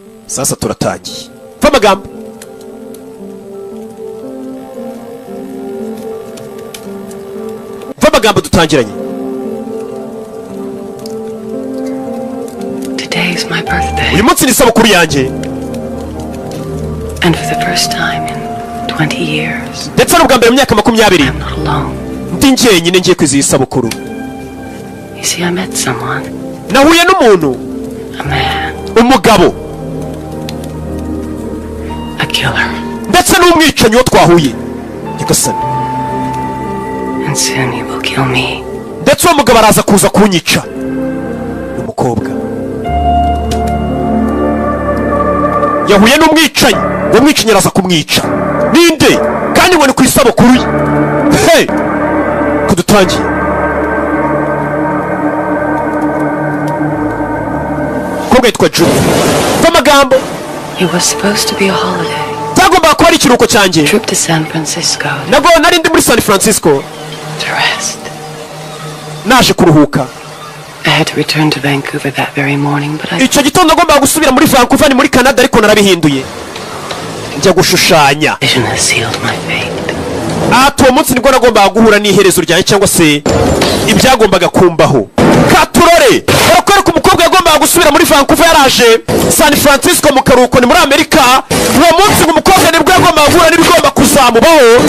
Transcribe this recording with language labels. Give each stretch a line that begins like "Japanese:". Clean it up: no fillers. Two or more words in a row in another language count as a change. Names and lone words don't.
Kinyarwanda: sasa turatangiye va amagambo dutangiranye.
English: Today is my birthday.
Kinyarwanda: Uyu munsi ni isabukuru yanjye.
English: And for the first time in 20 years.
Kinyarwanda: Ndetse n'ubwa mbere mu myaka 20.
English: I'm not alone.
Kinyarwanda: Ndi njyenyine ngiye kwizihiza isabukuru.
English: You see, I met someone.
Kinyarwanda: Nahuye n'umuntu.
English: A man.
Kinyarwanda: Umugabo.
English: A killer.
Kinyarwanda: Ndetse n'umwicanyi wo twahuye. Nyagasani.
English: And soon he will kill me.
Kinyarwanda: Ndetse uwo mugabo araza kuza kunyica. Umukobwa. Yahuye n'umwicanyi. Uwo mwicanyi araza kumwica. Ninde? Kandi ngo ni ku isabukuru ye. Hey! Kudutangiye. Umukobwa yitwa Juno. Amagambo.
English: It was supposed to be a holiday.
Kinyarwanda: Tagomba kuba ari ikiruhuko cyanjye.
English: Trip to San Francisco.
Kinyarwanda: Nago nari ndi muri San Francisco.
English: To rest.
Kinyarwanda: Naje kuruhuka.
English: I had to return to Vancouver that very morning, but
Kinyarwanda: icyo gitondo ngomba gusubira muri Vancouver ni muri Canada ariko narabihinduye. Njya gushushanya.
English: Vision has sealed my fate.
Kinyarwanda: Uwo munsi nibwo nagombaga guhura n'iherezo ryanjye cyangwa se ibyagombaga kumbaho. Katurore barakwereka umukobwa yagombaga gusubira muri Vancouver yaraje San Francisco mu karuhuko ni muri Amerika. Uwo munsi umukobwa nibwo yagombaga guhura n'ibigomba kuzamubaho.